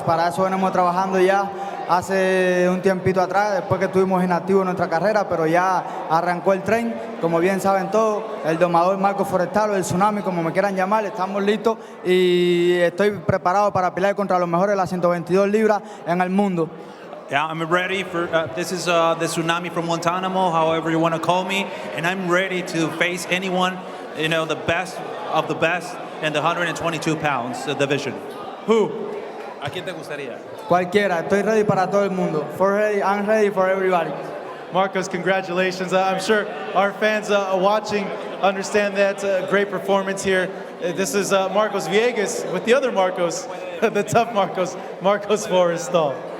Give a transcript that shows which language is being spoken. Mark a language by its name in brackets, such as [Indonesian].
[Spanish] Para eso venimos trabajando ya hace un tiempito atrás, después que estuvimos inactivos en nuestra carrera, pero ya arrancó el tren. Como bien saben todos, el domador Marco Forestal o el Tsunami, como me quieran llamar, estamos listos y estoy preparado para pelear contra los mejores de las 122 libras en el mundo. [English] Yeah, I'm ready for, this is the Tsunami from Guantanamo, however you want to call me, and I'm ready to face anyone, you know, the best of the best in the 122 pounds division. Who? [Spanish] ¿A quién te gustaría? Cualquiera, estoy [English] ready [Spanish] para todo el mundo. [English] I'm ready for everybody. Marcos, congratulations. I'm sure our fans watching understand that. A great performance here. This is Marcos Viegas with the other Marcos, the tough Marcos, Marcos Forestal.